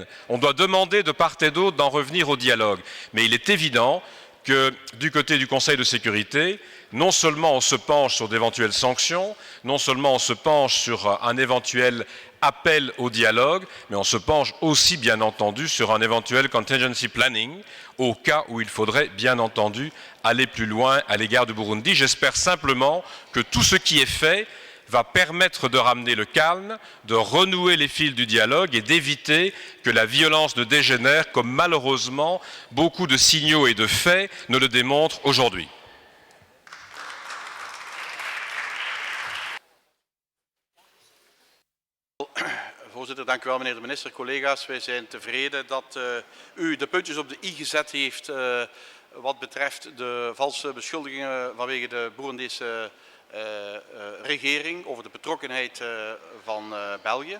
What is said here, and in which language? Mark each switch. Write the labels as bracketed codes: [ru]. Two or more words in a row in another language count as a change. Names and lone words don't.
[fr] On doit demander de part et d'autre d'en revenir au dialogue. Mais il est évident que du côté du Conseil de sécurité, non seulement on se penche sur d'éventuelles sanctions, non seulement on se penche sur un éventuel appel au dialogue, mais on se penche aussi bien entendu sur un éventuel [en] contingency planning [fr] au cas où il faudrait bien entendu aller plus loin à l'égard du Burundi. J'espère simplement que tout ce qui est fait va permettre de ramener le calme, de renouer les fils du dialogue et d'éviter que la violence ne dégénère comme malheureusement beaucoup de signaux et de faits ne le démontrent aujourd'hui. [nl] Voorzitter, dank u wel, meneer de minister. Collega's, wij zijn tevreden dat u de puntjes op de i gezet heeft wat betreft de valse beschuldigingen vanwege de Boerendese regering over de betrokkenheid van België.